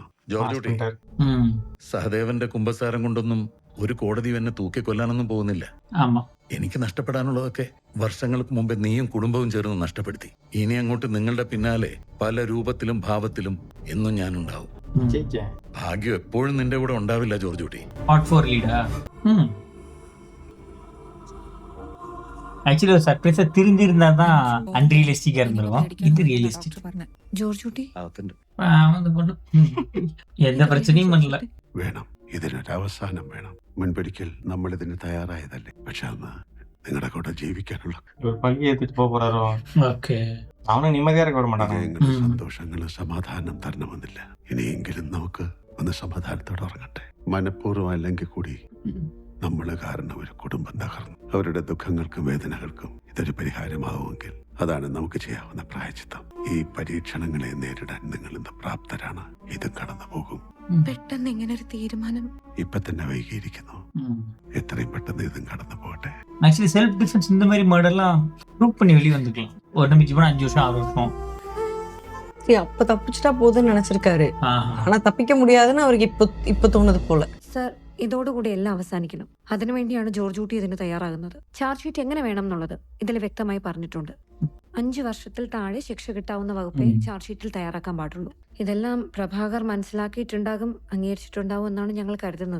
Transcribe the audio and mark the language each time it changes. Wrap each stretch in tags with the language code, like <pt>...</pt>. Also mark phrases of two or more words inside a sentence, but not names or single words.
<ml>ജോർജ് കുട്ടി, സഹദേവന്റെ കുമ്പസാരം കൊണ്ടൊന്നും ഒരു കോടതി എന്നെ തൂക്കിക്കൊല്ലാനൊന്നും പോകുന്നില്ല. എനിക്ക് നഷ്ടപ്പെടാനുള്ളതൊക്കെ വർഷങ്ങൾക്ക് മുമ്പേ നീയും കുടുംബവും ചേർന്ന് നഷ്ടപ്പെടുത്തി. ഇനി അങ്ങോട്ട് നിങ്ങളുടെ പിന്നാലെ പല രൂപത്തിലും ഭാവത്തിലും എന്നും ഞാനുണ്ടാവും. ഭാഗ്യം എപ്പോഴും നിന്റെ കൂടെ ഉണ്ടാവില്ല ജോർജ് കുട്ടി.</ml> <ta>ஆக்சுவலி ஒரு சர்ப்ரைஸா தெரிஞ்சிருந்தா தான் அன்ரியலிஸ்டிக்கா இருந்துரும். இது ரியலிஸ்டிக்.</ta> <ml>ജോർജ് കുട്ടി</ml> <ta>எந்த பிரச்சனையும் பண்ணல.</ta> <ml>വേണം, ഇതിനൊരു അവസാനം വേണം. മുൻപൊരിക്കൽ നമ്മൾ ഇതിന് തയ്യാറായതല്ലേ. പക്ഷെ അന്ന് നിങ്ങളുടെ കൂടെ ജീവിക്കാനുള്ള സന്തോഷങ്ങളും സമാധാനം തരണമെന്നില്ല. ഇനിയെങ്കിലും നമുക്ക് ഒന്ന് സമാധാനത്തോടെ ഉറങ്ങട്ടെ. മനഃപൂർവ്വം അല്ലെങ്കിൽ കൂടി നമ്മള് കാരണം ഒരു കുടുംബം തകർന്നു. അവരുടെ ദുഃഖങ്ങൾക്കും വേദനകൾക്കും ഇതൊരു പരിഹാരമാവുമെങ്കിൽ അതാണ് നമുക്ക് ചെയ്യാവുന്ന പ്രായശ്ചിത്തം. ഈ പരീക്ഷണങ്ങളെ നേരിടാൻ നിങ്ങൾ ഇന്ന് പ്രാപ്തരാണ്. ഇതും കടന്നു പോകും. പെട്ടെന്ന് ഇങ്ങനെ ഒരു തീരുമാനം ഇപ്പൊ തന്നെ വൈകിയിരിക്കുന്നു. എത്രയും പെട്ടെന്ന് ഇതും കടന്നു പോകട്ടെ.</ml> <ta>ஆக்சுவலி</ta> <en>self defense</en> <ta>இந்த மாதிரி மர்டர்லாம் ப்ரூவ் பண்ணி வெளியே வந்துக்கலாம். ஒரு நம்பிக்கை போனா 5 வருஷம் 6 வருஷம். அப்ப தப்பிச்சுட்டா போதுன்னு நினைச்சிருக்காரு. ஆனா தப்பிக்க முடியாதுன்னு அவருக்கு இப்ப தோணுது போல.</ta> <ml>സർ, ഇതോടുകൂടി എല്ലാം അവസാനിക്കണം. അതിനുവേണ്ടിയാണ് ജോർജ് കുട്ടി ഇതിന് തയ്യാറാകുന്നത്.</ml> <en>charge sheet</en> <ml>എങ്ങനെ വേണം എന്നുള്ളത് ഇതിൽ വ്യക്തമായി പറഞ്ഞിട്ടുണ്ട്. 5 വർഷത്തിൽ താഴെ ശിക്ഷ കിട്ടാവുന്ന വകുപ്പേ ചാർജ് ഷീറ്റിൽ തയ്യാറാക്കാൻ പാടുള്ളൂ. ഇതെല്ലാം പ്രഭാകർ മനസ്സിലാക്കിയിട്ടുണ്ടാകും, അംഗീകരിച്ചിട്ടുണ്ടാവും എന്നാണ് ഞങ്ങൾ കരുതുന്നത്.</ml>